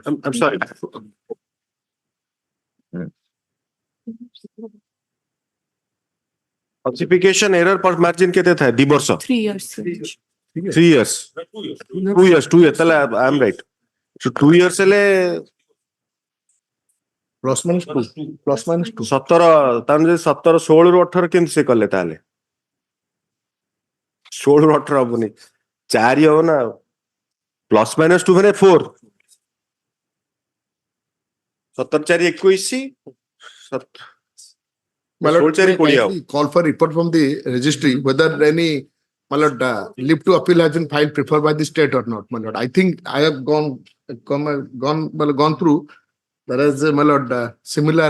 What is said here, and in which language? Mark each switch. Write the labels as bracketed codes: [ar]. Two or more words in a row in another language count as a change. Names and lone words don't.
[en] I'm sorry. Ossification error per margin [or] କେତେ ଥା? [en] 2 ବର୍ଷ. 3 years. Your Lordship. 3 years. 2 years. 2 years. I'm right. So 2 years ele Plus minus 2. Plus minus 2. [or] 17 ତାମାନେ 17 16 ରୁ 18 କେମିତି ସେ କଲେ ତାହେଲେ 16 ରୁ 18 ହବନି 4 ହବ ନା [en] plus minus [or] 2 ମାନେ 4 17 4 21 [en] My lord, 16 4 20 kindly call for report from the registry whether any, my lord, leave to appeal has been filed preferred by the state or not, my lord. I think I have gone through. There is, my lord, similar.